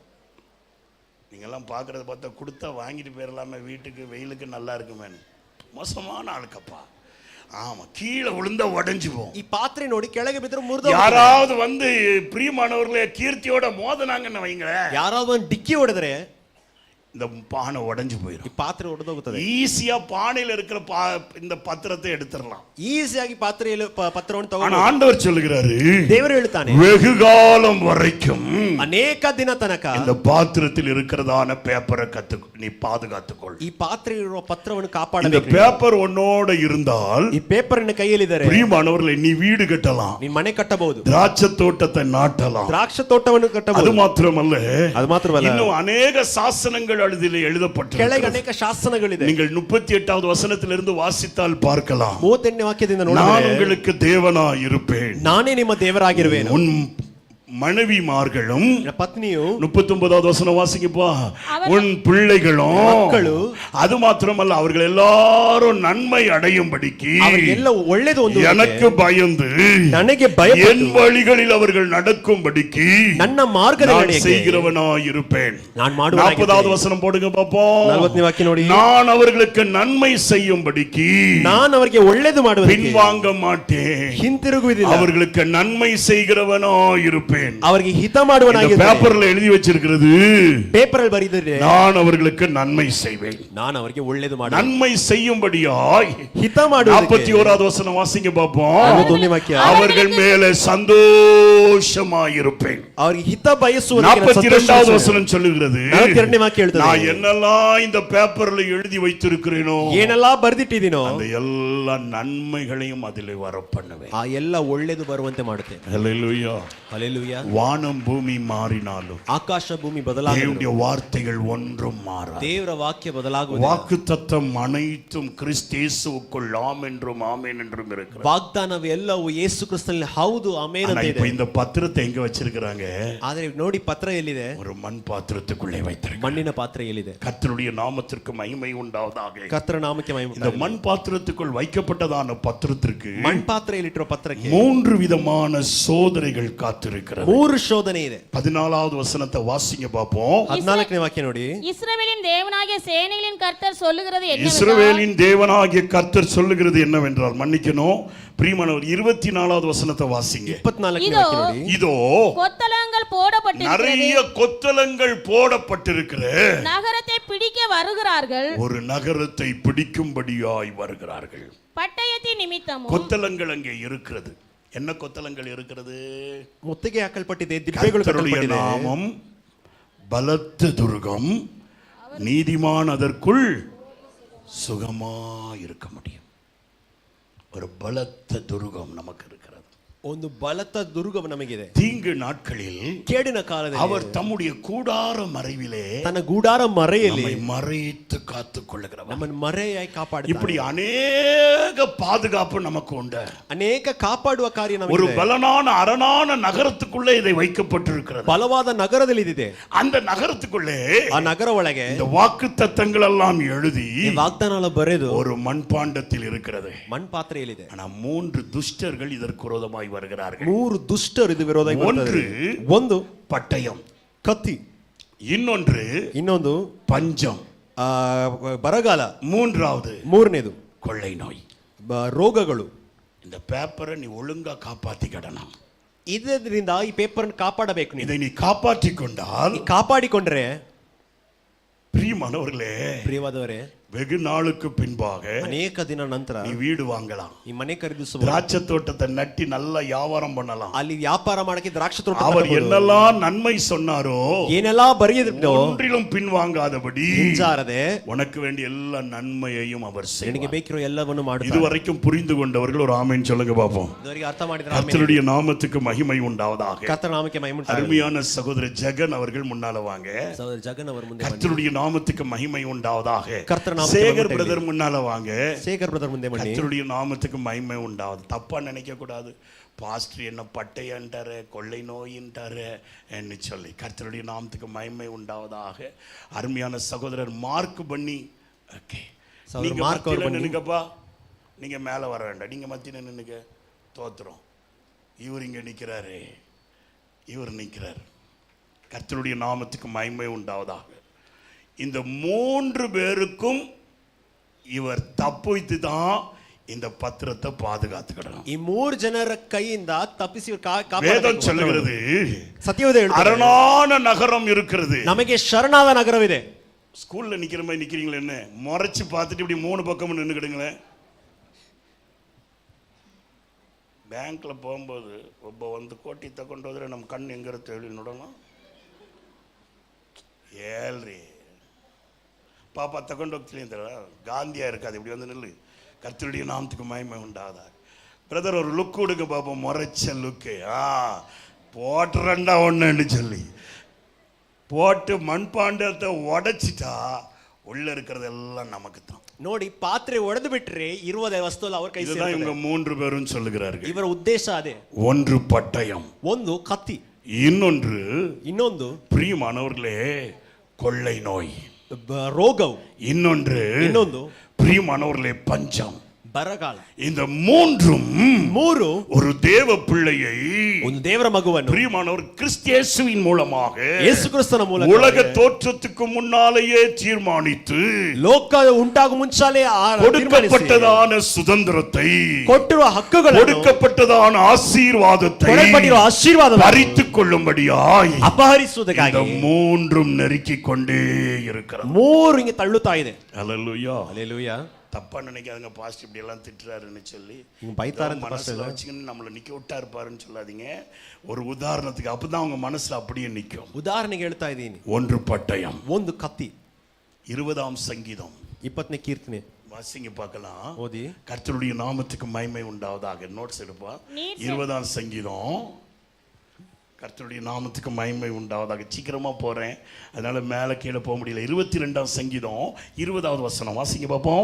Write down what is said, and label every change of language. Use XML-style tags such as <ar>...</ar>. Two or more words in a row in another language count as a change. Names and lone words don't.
<ta>நீங்கெல்லாம் பாக்குறத பார்த்தா கொடுத்தா வாங்கிட்டு போயிடலாமே, வீட்டுக்கு வெயிலுக்கு நல்லா இருக்குமே. மோசமான ஆளுக்கப்பா. ஆமா, கீழே விழுந்தா உடைஞ்சு போகும்.</ta> <kn>ಈ ಪಾತ್ರೆ ನೋಡಿ ಕೆಳಗೆ ಬಿದ್ದರೆ ಮುರಿದು,</kn> <ta>யாராவது வந்து பிரியமானவர்களே கீர்த்தியோட மோதனாங்கன்னு வைங்களேன்,</ta> <kn>ಯಾರಾவது ಒಂದು ಡಿಕ್ಕಿ ಹೊಡೆದ್ರೆ</kn> <ta>இந்த பானை உடைஞ்சு</ta> <kn>ಈ</kn> <ta>போயிடும்.</ta> <kn>ಪಾತ್ರೆ ಒಡೆದೋಗುತ್ತದೆ.</kn> <ta>ஈஸியா பானையில இருக்கிற இந்த பத்திரத்தை எடுத்துடலாம்.</ta> <kn>ಈಸಿಯಾಗಿ ಪಾತ್ರೆಯಲ್ಲಿ ಪತ್ರವನ್ನು</kn> <ta>ஆனா</ta> <kn>ತಗೊಂಡು,</kn> <ta>ஆண்டவர் சொல்லுகிறாரு,</ta> <kn>ದೇವರು ಹೇಳ್ತಾನೆ,</kn> <ta>வெகு காலம் வரைக்கும்</ta> <kn>ಅನೇಕ ದಿನ ತನಕ</kn> <ta>இந்த பாத்திரத்தில் இருக்கிறதான பேப்பரை நீ பாதுகாத்துக்கொள்.</ta> <kn>ಈ ಪಾತ್ರೆ ಇರುವ ಪತ್ರವನ್ನು</kn> <ta>இந்த</ta> <kn>ಕಾಪಾಡಬೇಕು.</kn> <ta>பேப்பர் உன்னோட இருந்தால்</ta> <kn>ಈ ಪೇಪರ್ ನಿನ್ನ ಕೈಯಲ್ಲಿದ್ದರೆ</kn> <ta>பிரியமானவர்களே, நீ வீடு கட்டலாம்,</ta> <kn>ನೀನ್ ಮನೆ ಕಟ್ಟಬಹುದು,</kn> <ta>திராட்சை தோட்டத்தை நாட்டலாம்.</ta> <kn>ದ್ರಾಕ್ಷ ತೋಟವನ್ನು</kn> <ta>அது</ta> <kn>ಕಟ್ಟಬಹುದು.</kn> <ta>மாத்திரமல்ல,</ta> <kn>ಅದು ಮಾತ್ರವಲ್ಲ,</kn> <ta>இன்னும் அநேக சாசனங்கள் அதிலே</ta> <kn>ಕೆಳಗೆ</kn> <ta>எழுதப்பட்டிருக்கிறது.</ta> <kn>ಅನೇಕ ಶಾಸನಗಳಿದೆ.</kn> <ta>நீங்கள் 38வது வசனத்திலிருந்து வாசித்தால் பார்க்கலாம்.</ta> <kn>38ನೇ ವಾಕ್ಯದಿಂದ</kn> <ta>நான்</ta> <kn>ನೋಡಿದರೆ,</kn> <ta>உங்களுக்கு தேவனாய் இருப்பேன்,</ta> <kn>ನಾನೇ ನಿಮ್ಮ ದೇವರಾಗಿರುವೆನು.</kn> <ta>உன் மனைவிமார்களும்,</ta> <kn>ನಿನ್ನ ಪತ್ನಿಯು,</kn> <ta>39வது வசனம் வாசிங்கப்பா, அவர் உன் பிள்ளைகளும்,</ta> <kn>ಮಕ್ಕಳು,</kn> <ta>அது மாத்திரமல்ல, அவர்கள் எல்லாரும் நன்மை அடையும்படிக்கு</ta> <kn>ಅವರಿಗೆಲ್ಲ ಒಳ್ಳೆಯದು ಒಂದು</kn> <ta>எனக்கு பயந்து</ta> <kn>ನನಗೆ</kn> <ta>என்</ta> <kn>ಭಯಪಟ್ಟು</kn> <ta>வழிகளில் அவர்கள் நடக்கும்படிக்கு</ta> <kn>ನನ್ನ ಮಾರ್ಗದಲ್ಲಿ</kn> <ta>நான்</ta> <kn>ನಡೆಯಕ್ಕೆ</kn> <ta>செய்கிறவனாய் இருப்பேன்.</ta> <kn>ನಾನು ಮಾಡುವವನಾಗಿದ್ದೇನೆ.</kn> <ta>40வது வசனம் போடுங்க பாப்போம்.</ta> <kn>40ನೇ ವಾಕ್ಯ ನೋಡಿ,</kn> <ta>நான் அவர்களுக்கு நன்மை செய்யும்படிக்கு</ta> <kn>ನಾನು ಅವರಿಗೆ ಒಳ್ಳೆಯದು ಮಾಡುವುದಕ್ಕೆ</kn> <ta>பின்வாங்க மாட்டேன்,</ta> <kn>ಹಿಂತಿರುಗುವುದಿಲ್ಲ,</kn> <ta>அவர்களுக்கு நன்மை செய்கிறவனாய் இருப்பேன்.</ta> <kn>ಅವರಿಗೆ ಹಿತ</kn> <ta>இந்த</ta> <kn>ಮಾಡುವನಾಗಿದ್ದೇನೆ.</kn> <ta>பேப்பர்ல எழுதி வச்சிருக்கிறது,</ta> <kn>ಪೇಪರ್ ಅಲ್ಲಿ ಬರೆದಿದೆ,</kn> <ta>நான் அவர்களுக்கு நன்மை செய்வேன்.</ta> <kn>ನಾನು ಅವರಿಗೆ ಒಳ್ಳೆಯದು ಮಾಡುವೆ.</kn> <ta>நன்மை செய்யும்படியாய்</ta> <kn>ಹಿತ ಮಾಡುವುದಕ್ಕೆ</kn> <ta>41வது வசனம் வாசிங்க பாப்போம்.</ta> <kn>41ನೇ ವಾಕ್ಯ,</kn> <ta>அவர்கள் மேலே சந்தோஷமாயிருப்பேன்.</ta> <kn>ಅವರಿಗೆ ಹಿತ ಬಯಸುವುದಕ್ಕೆ</kn> <ta>42வது வசனம் சொல்லுகிறது,</ta> <kn>42ನೇ ವಾಕ್ಯ ಹೇಳ್ತದೆ,</kn> <ta>நான் என்னெல்லாம் இந்த பேப்பர்ல எழுதி வைத்திருக்கிறேனோ</ta> <kn>ಏನೆಲ್ಲ ಬರೆದಿಟ್ಟಿದ್ದೀನೋ</kn> <ta>அந்த எல்லா நன்மைகளையும் அதிலே வர பண்ணுவேன்.</ta> <kn>ಆ ಎಲ್ಲ ಒಳ್ಳೆಯದು ಬರುವಂತೆ ಮಾಡುತ್ತೇನೆ.</kn> <ta>ஹல்லேலூயா.</ta> <kn>ಹಲ್ಲೆಲೂಯಾ.</kn> <ta>வானம் பூமி மாறினாலும்</ta> <kn>ಆಕಾಶ ಭೂಮಿ ಬದಲಾಗುವುದು,</kn> <ta>தேவனுடைய வார்த்தைகள் ஒன்றும் மாறாது.</ta> <kn>ದೇವರ ವಾಕ್ಯ ಬದಲಾಗುವುದು,</kn> <ta>வாக்குத்தத்தம் அனைத்தும் கிறிஸ்தேசுவுக்குள் ஆம் என்றும் ஆமென் என்றும் இருக்கிறது.</ta> <kn>ವಾಗ್ದಾನವು ಎಲ್ಲವೂ ಯೇಸು ಕ್ರಿಸ್ತನಲ್ಲಿ ಹೌದು ಆಮೆನ್</kn> <ta>ஆனா</ta> <kn>ಅಂತ</kn> <ta>இப்ப</ta> <kn>ಇದೆ.</kn> <ta>இந்த பத்திரத்தை எங்க வச்சிருக்கிறாங்க?</ta> <kn>ಆದ್ರೆ ನೋಡಿ ಪತ್ರ ಎಲ್ಲಿದೆ?</kn> <ta>ஒரு மண் பாத்திரத்துக்குள்ளே வைத்திருக்கிறாங்க.</ta> <kn>ಮಣ್ಣಿನ ಪಾತ್ರೆ ಎಲ್ಲಿದೆ?</kn> <ta>கர்த்தருடைய நாமத்திற்கு மகிமை உண்டாவதாக.</ta> <kn>ಕರ್ತನ ನಾಮಕ್ಕೆ ಮಹಿಮೆ</kn> <ta>இந்த</ta> <kn>ಉಂಟಾಗಲಿ.</kn> <ta>மண் பாத்திரத்துக்குள் வைக்கப்பட்டதான பத்திரத்திற்கு</ta> <kn>ಮಣ್ ಪಾತ್ರೆಯಲ್ಲಿಟ್ಟಿರುವ ಪತ್ರಕ್ಕೆ</kn> <ta>3 விதமான சோதனைகள் காத்திருக்கிறது.</ta> <kn>3 ಶೋಧನೆ ಇದೆ.</kn> <ta>14வது வசனத்தை வாசிங்க பாப்போம்.</ta> <kn>14ನೇ ವಾಕ್ಯ ನೋಡಿ,</kn> <ta>இஸ்ரவேலின் தேவனாகிய சேனைகளின் கர்த்தர் சொல்லுகிறது என்னவென்றால், இஸ்ரவேலின் தேவனாகிய கர்த்தர் சொல்லுகிறது என்னவென்றால், மன்னிக்கணும் பிரியமானவர், 24வது வசனத்தை வாசிங்க.</ta> <kn>24ನೇ</kn> <ta>இதோ,</ta> <kn>ವಾಕ್ಯ ನೋಡಿ,</kn> <ta>இதோ கொத்தளங்கள் போடப்பட்டிருக்கிறது, நிறைய கொத்தளங்கள் போடப்பட்டிருக்கிற நகரத்தை பிடிக்க வருகிறார்கள், ஒரு நகரத்தை பிடிக்கும்படியாய் வருகிறார்கள். பட்டயத்தின் நிமித்தமும் கொத்தளங்கள் அங்கே இருக்கிறது. என்ன கொத்தளங்கள் இருக்கிறது?</ta> <kn>ಮುತ್ತಿಗೆ ಹಾಕಲ್ಪಟ್ಟಿದೆ, ದಿಬ್ಬೆಗಳು</kn> <ta>கர்த்தருடைய</ta> <kn>ಕಟ್ಟಲ್ಪಟ್ಟಿದೆ.</kn> <ta>நாமம் பலத்த துர்கம், நீதிமான் அதற்குள் சுகமாய் இருக்க முடியும். ஒரு பலத்த துர்கம் நமக்கு இருக்கிறது.</ta> <kn>ಒಂದು ಬಲತ ದುರ್ಗವು ನಮಗಿದೆ.</kn> <ta>தீங்கு நாட்களில்</ta> <kn>ಕೇಡಿನ ಕಾಲದಲ್ಲಿ</kn> <ta>அவர் தம்முடைய கூடார மறைவிலே</ta> <kn>ತನ್ನ ಗೂಡಾರ ಮರೆಯಲ್ಲಿ</kn> <ta>நம்மை மறைத்து காத்துக் கொள்ளுகிறவர்.</ta> <kn>ನಮ್ಮನ್ನು ಮರೆಯಾಗಿ ಕಾಪಾಡುತ್ತಾನೆ.</kn> <ta>இப்படி அநேக பாதுகாப்பு நமக்கு உண்டு.</ta> <kn>ಅನೇಕ ಕಾಪಾಡುವ ಕಾರ್ಯ</kn> <ta>ஒரு</ta> <kn>ನಮಗೆ</kn> <ta>பலனான அரணான நகரத்துக்குள்ளே இதை வைக்கப்பட்டிருக்கிறது.</ta> <kn>ಬಲವಾದ ನಗರದಲ್ಲಿ ಇದಿದೆ.</kn> <ta>அந்த நகரத்துக்குள்ளே</ta> <kn>ಆ ನಗರ ಒಳಗೆ</kn> <ta>இந்த வாக்குத்தத்தங்கள் எல்லாம் எழுதி</ta> <kn>ಈ ವಾಗ್ದಾನ ಬರೆದು</kn> <ta>ஒரு மண்பாண்டத்தில் இருக்கிறது.</ta> <kn>ಮಣ್ ಪಾತ್ರೆಯಲ್ಲಿದೆ.</kn> <ta>ஆனா 3 துஷ்டர்கள் இதற்கு விரோதமாய் வருகிறார்கள்.</ta> <kn>3 ದುಷ್ಟರು ಇದು ವಿರೋಧ</kn> <ta>ஒன்று</ta> <kn>ಒಂದು</kn> <ta>பட்டயம்,</ta> <kn>ಕತ್ತಿ,</kn> <ta>இன்னொன்று</ta> <kn>ಇನ್ನೊಂದು</kn> <ta>பஞ்சம்,</ta> <kn>ಬರಗಾಲ,</kn> <ta>மூன்றாவது</ta> <kn>ಮೂರನೇದು</kn> <ta>கொள்ளை நோய்.</ta> <kn>ರೋಗಗಳು.</kn> <ta>இந்த பேப்பரை நீ ஒழுங்கா காப்பாத்திக்கிடணும்.</ta> <kn>ಇದರಿಂದ ಈ ಪೇಪರ್ ಕಾಪಾಡಬೇಕು.</kn> <ta>இதை நீ காப்பாற்றிக் கொண்டால்,</ta> <kn>ಕಾಪಾಡಿಕೊಂಡ್ರೆ,</kn> <ta>பிரியமானவர்களே,</ta> <kn>ಪ್ರಿಯವಾದವರೇ,</kn> <ta>வெகு நாளுக்கு பின்பாக</ta> <kn>ಅನೇಕ ದಿನ ನಂತರ</kn> <ta>நீ வீடு வாங்கலாம்,</ta> <kn>ಈ ಮನೆ ಖರೀದಿಸಬಹುದು,</kn> <ta>திராட்சை தோட்டத்தை நட்டி நல்லா வியாபாரம் பண்ணலாம்.</ta> <kn>ಅಲ್ಲಿ ವ್ಯಾಪಾರ ಮಾಡಕ್ಕೆ ದ್ರಾಕ್ಷಿ ತೋಟ</kn> <ta>அவர் என்னெல்லாம் நன்மை சொன்னாரோ</ta> <kn>ಏನೆಲ್ಲಾ ಬರೆಯದಿದ್ದೋ</kn> <ta>ஒன்றிலும் பின்வாங்காதபடி</ta> <kn>ಹಿಂಜಾರದೆ</kn> <ta>உனக்கு வேண்டிய எல்லா நன்மையையும் அவர்</ta> <kn>ನಿನಗೆ</kn> <ta>செய்வார்.</ta> <kn>ಬೇಕಿರೋ ಎಲ್ಲವನ್ನು ಮಾಡುತ್ತಾರೆ.</kn> <ta>இதுவரைக்கும் புரிந்து கொண்டவர்கள் ஒரு ஆமென் சொல்லுங்க பாப்போம்.</ta> <kn>ಇದುವರೆಗೆ ಅರ್ಥ ಮಾಡಿದ್ರೆ</kn> <ta>கர்த்தருடைய நாமத்துக்கு மகிமை உண்டாவதாக.</ta> <kn>ಕರ್ತನ ನಾಮಕ್ಕೆ ಮಹಿಮೆ ಉಂಟಾಗಲಿ.</kn> <ta>அருமையான சகோதரர் ஜெகன் அவர்கள் முன்னால வாங்க.</ta> <kn>ಸಹೋದರ ಜಗನ್ ಅವರ ಮುಂದೆ ಬನ್ನಿ.</kn> <ta>கர்த்தருடைய நாமத்துக்கு மகிமை உண்டாவதாக. கர்த்தர் நாமத்துக்கு சேகர் மகிமை பிரதர் முன்னால வாங்க.</ta> <kn>சேகர் பிரதர் ಮುಂದೆ ಬನ್ನಿ.</kn> <ta>கர்த்தருடைய நாமத்துக்கு மகிமை உண்டாவது. தப்பா நினைக்க கூடாது. பாஸ்டர் என்ன பட்டையன்றாரு, கொள்ளை நோயின்றாரு என்று சொல்லி கர்த்தருடைய நாமத்துக்கு மகிமை உண்டாவதாக. அருமையான சகோதரர் மார்க் பண்ணி, ஓகே, நீங்க மார்க் அவர் மத்தியில நின்னுங்கப்பா, நீங்க மேல வர வேண்டாம், நீங்க மத்தியில நின்னுங்க. தோத்துறோம். இவர் இங்க நிக்கிறாரு, இவர் நிக்கிறார். கர்த்தருடைய நாமத்துக்கு மகிமை உண்டாவதாக. இந்த 3 பேருக்கும் இவர் தப்பித்து தான் இந்த பத்திரத்தை பாதுகாத்துக்கிடணும்.</ta> <kn>ಈ 3 ಜನರ ಕೈಯಿಂದ ತಪ್ಪಿಸಿ</kn> <ta>வேதம் சொல்லுகிறது,</ta> <kn>ಸತ್ಯವೇದ ಹೇಳುತ್ತದೆ,</kn> <ta>அரணான நகரம் இருக்கிறது.</ta> <kn>ನಮಗೆ ಶರಣಾದ ನಗರವಿದೆ.</kn> <ta>ஸ்கூல்ல நிக்கிற மாதிரி நிக்கிறீங்களே, என்ன முறைச்சு பார்த்துட்டு இப்படி 3 பக்கமும் நின்னுக்கிடுங்களேன்.</ta> <kn>ಬ್ಯಾಂಕ್ல போகும்போது ಒಬ್ಬ ಒಂದು ಕೋಟಿ ತಗೊಂಡು ಹೋದ್ರೆ ನಮ್ಮ ಕಣ್ಣು ಹೆಂಗಿರುತ್ತೆ ಹೇಳಿ ನೋಡೋಣ. ಹೇಳ್ರಿ ಪಾಪ ತಗೊಂಡು ಹೋಗ್ತೀನಿ ಅಂತಾರ,</kn> <ta>ಗಾಂಧಿயா இருக்காது, இப்படி வந்து நில்லு. கர்த்தருடைய நாமத்துக்கு மகிமை உண்டாதா. பிரதர் ஒரு லுக் கொடுங்க பாப்போம், முறைச்ச லுக்கு. போட்டுறண்டா ஒன்றுன்னு சொல்லி போட்டு மண்பாண்டத்தை உடைச்சிட்டா உள்ள இருக்கிறது எல்லாம் நமக்கு தான்.</ta> <kn>ನೋಡಿ, ಪಾತ್ರೆ ಒಡೆದು ಬಿಟ್ರೆ ಇರುವ ವಸ್ತು ಎಲ್ಲ ಅವರ ಕೈ ಸೇರುತ್ತದೆ.</kn> <ta>இதுதான் இவங்க 3 பேரும் சொல்லுகிறார்கள்.</ta> <kn>ಇವರ ಉದ್ದೇಶ ಅದೇ.</kn> <ta>ஒன்று பட்டயம்,</ta> <kn>ಒಂದು ಕತ್ತಿ,</kn> <ta>இன்னொன்று பிரியமானவர்களே கொள்ளை நோய்,</ta> <kn>ರೋಗವು,</kn> <ta>இன்னொன்று பிரியமானவர்களே பஞ்சம்,</ta> <kn>ಬರಗಾಲ.</kn> <ta>இந்த மூன்றும் ஒரு தேவ பிள்ளையை,</ta> <kn>ಒಂದು ದೇವರ ಮಗುವನ್ನು</kn> <ta>பிரியமானவர் கிறிஸ்தியேசுவின் மூலமாக,</ta> <kn>ಯೇಸು ಕ್ರಿಸ್ತನ ಮೂಲಕ</kn> <ta>உலக தோற்றத்துக்கு முன்னாலேயே தீர்மானித்து</ta> <kn>ಲೋಕ ಉಂಟಾಗುವ ಮುಂಚಾಲೆ</kn> <ta>கொடுக்கப்பட்டதான சுதந்திரத்தை,</ta> <kn>ಕೊಟ್ಟಿರುವ ಹಕ್ಕುಗಳನ್ನು,</kn> <ta>கொடுக்கப்பட்டதான ஆசீர்வாதத்தை</ta> <kn>ಕೊಡಲ್ಪಟ್ಟಿರುವ ಆಶೀರ್ವಾದವನ್ನು</kn> <ta>பறித்துக் கொள்ளும்படியாய்</ta> <kn>ಅಪಹರಿಸುವುದಕ್ಕಾಗಿ</kn> <ta>இந்த மூன்றும் நெருக்கிக் கொண்டே இருக்கிறது.</ta> <kn>3 ಹಿಂಗೆ ತಳ್ಳುತ್ತಾ ಇದೆ.</kn> <ta>ஹல்லேலூயா.</ta> <kn>ಹಲ್ಲೆಲೂಯಾ.</kn> <ta>தப்பா நினைக்காதங்க, பாஸ்ட் இப்படி எல்லாம் திட்டுறாருன்னு சொல்லி மனசுல வச்சுக்கின்னு நம்மளை நிக்க விட்டா இருப்பாருன்னு சொல்லாதீங்க. ஒரு உதாரணத்துக்கு அப்பதான் அவங்க மனசுல அப்படியே நிக்கும்.</ta> <kn>ಉದಾಹರಣೆಗೆ ಹೇಳ್ತಾ ಇದ್ದೀನಿ.</kn> <ta>ஒன்று பட்டயம்,</ta> <kn>ಒಂದು ಕತ್ತಿ.</kn> <ta>20ஆம் சங்கீதம்</ta> <kn>20ನೇ ಕೀರ್ತನೆ</kn> <ta>வாசிங்க பார்க்கலாம்.</ta> <kn>ಓದಿ.</kn> <ta>கர்த்தருடைய நாமத்துக்கு மகிமை உண்டாவதாக. நோட்ஸ் எடுப்பா. 20ஆம் சங்கீதம். கர்த்தருடைய நாமத்துக்கு மகிமை உண்டாவதாக. சீக்கிரமா போறேன், அதனால மேல கீழே போக முடியல. 22ஆம் சங்கீதம் 20வது வசனம் வாசிங்க பாப்போம்.</ta>